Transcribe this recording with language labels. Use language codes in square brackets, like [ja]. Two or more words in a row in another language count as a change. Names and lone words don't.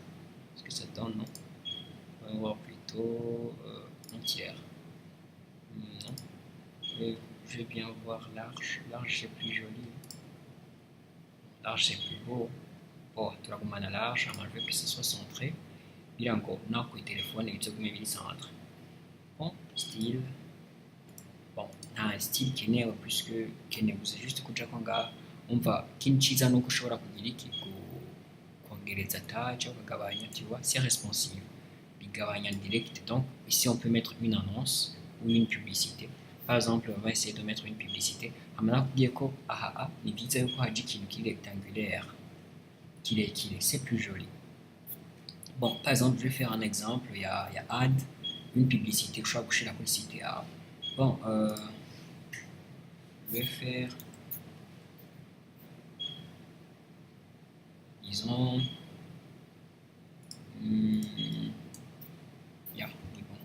[fr] Est-ce que ça donne, non? On va voir plutôt entière. Non. Je vais bien voir large. Large, c'est plus joli. Large, c'est plus beau. Bon, turagumana large, je veux que ce soit centré. [rn] Kugira ngo naho ku telefone bigume biri centre. [fr] Bon, style. Bon, [rn] nta style kenewe puisque kenewe [fr] c'est juste [rn] kuja ko ngaha umva ikindi ciza nuko ushobora kugira iki kongereza taille ukagabanya, [fr] tu vois, c'est responsive. [rn] Bigabanya direct. [fr] Donc ici on peut mettre une annonce ou une publicité. Par exemple, on va essayer de mettre une publicité. [rn] Amana kubwiye ko aha ni byiza yuko haje ikintu kiri rectangulaire. [fr] C'est plus joli. Bon, par exemple, je vais faire un exemple. Il y a add, une publicité. Je vais coucher la publicité. Bon, je vais faire, disons, yeah, bon.